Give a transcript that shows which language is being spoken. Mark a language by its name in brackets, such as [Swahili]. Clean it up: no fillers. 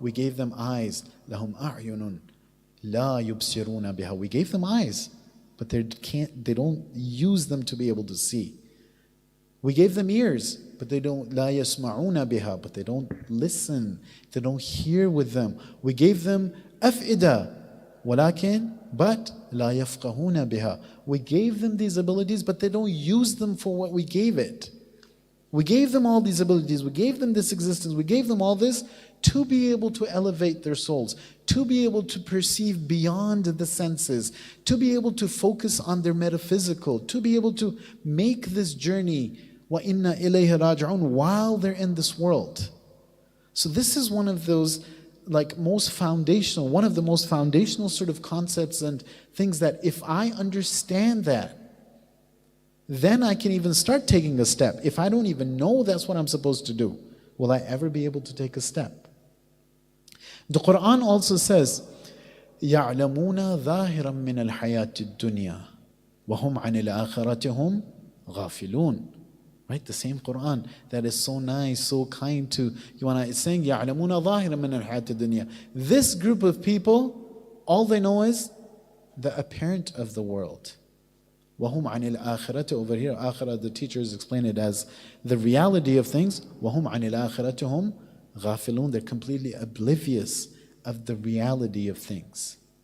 [English] We gave them eyes. [Arabic] لَهُمْ أَعْيُنٌ لَا يُبْصِرُونَ بِهَا. [English] We gave them eyes, but they don't use them to be able to see. We gave them ears, but they don't, [Arabic] لَا يَسْمَعُونَ بِهَا, [English] but they don't listen, they don't hear with them. We gave them [Arabic] أَفْئِدَةً وَلَكِنْ, [English] but [Arabic] لَا يَفْقَهُونَ بِهَا. [English] We gave them these abilities, but they don't use them for what we gave it. We gave them all these abilities, we gave them this existence, we gave them all this to be able to elevate their souls, to be able to perceive beyond the senses, to be able to focus on their metaphysical, to be able to make this journey [Arabic] وَإِنَّا إِلَيْهِ رَاجِعُونَ [English] while they're in this world. So this is one of those most foundational, one of the most foundational sort of concepts and things that if I understand that, then I can even start taking a step. If I don't even know that's what I'm supposed to do, will I ever be able to take a step? The Quran also says, [Arabic] يَعْلَمُونَ ظَاهِرًا مِّنَ الْحَيَاةِ الدُّنْيَا وَهُمْ عَنِ الْآخِرَةِ هُمْ غَافِلُونَ. [English] Right, the same Quran that is so nice, so kind to you and I. It's saying, [Arabic] يَعْلَمُونَ ظَاهِرًا مِّنَ الْحَيَاةِ الدُّنْيَا. [English] This group of people, all they know is the apparent of the world. [Arabic] وَهُمْ عَنِ الْآخِرَةِ. [English] Over here, akhirah, the teachers explain it as the reality of things. [Arabic] وَهُمْ عَنِ الْآخِرَةِ هُمْ غَافِلُونَ. [English] They're completely oblivious of the reality of things.